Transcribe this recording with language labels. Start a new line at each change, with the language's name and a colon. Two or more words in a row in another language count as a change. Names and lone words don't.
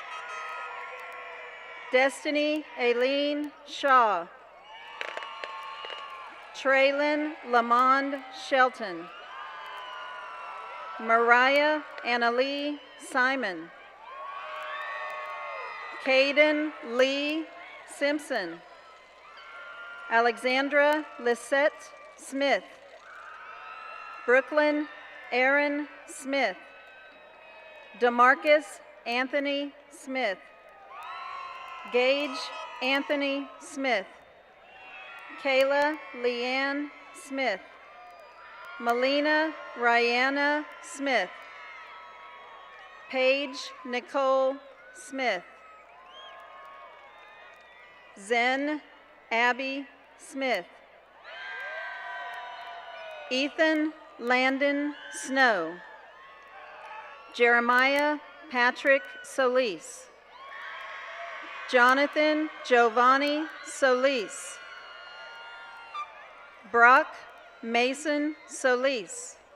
English: Destiny Aileen Shaw. Traylon Lamond Shelton. Mariah Annalie Simon. Caden Lee Simpson. Alexandra Lisette Smith. Brooklyn Aaron Smith. DeMarcus Anthony Smith. Gage Anthony Smith. Kayla Leanne Smith. Melina Rihanna Smith. Paige Nicole Smith. Zen Abby Smith. Ethan Landon Snow. Jeremiah Patrick Solis. Jonathan Giovanni Solis. Brock Mason Solis.